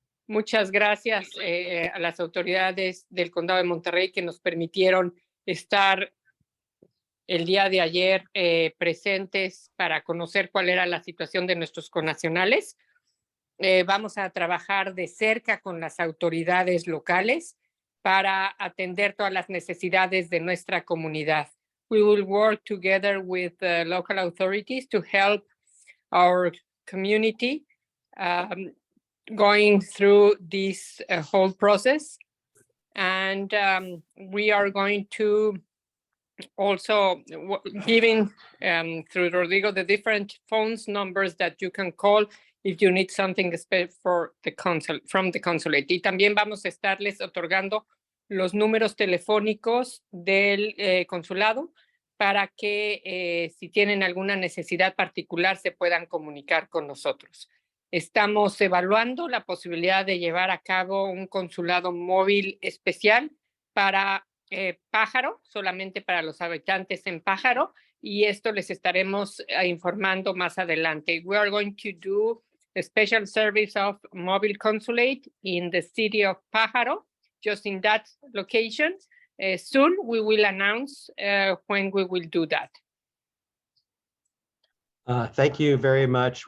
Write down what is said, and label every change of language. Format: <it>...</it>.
<es>Muchas gracias a las autoridades del Condado de Monterrey que nos permitieron estar el día de ayer presentes para conocer cuál era la situación de nuestros connacionales. Vamos a trabajar de cerca con las autoridades locales para atender todas las necesidades de nuestra comunidad.</es> <en>We will work together with the local authorities to help our community going through this whole process. And we are going to also giving through Rodrigo the different phones numbers that you can call if you need something for the from the consulate.</en> <es>Y también vamos a estarles otorgando los números telefónicos del consulado para que si tienen alguna necesidad particular se puedan comunicar con nosotros. Estamos evaluando la posibilidad de llevar a cabo un consulado móvil especial para Pájaro, solamente para los habitantes en Pájaro, y esto les estaremos informando más adelante.</es> <en>We are going to do a special service of mobile consulate in the city of Pájaro, just in that location. Soon we will announce when we will do that. Thank you very much.</en>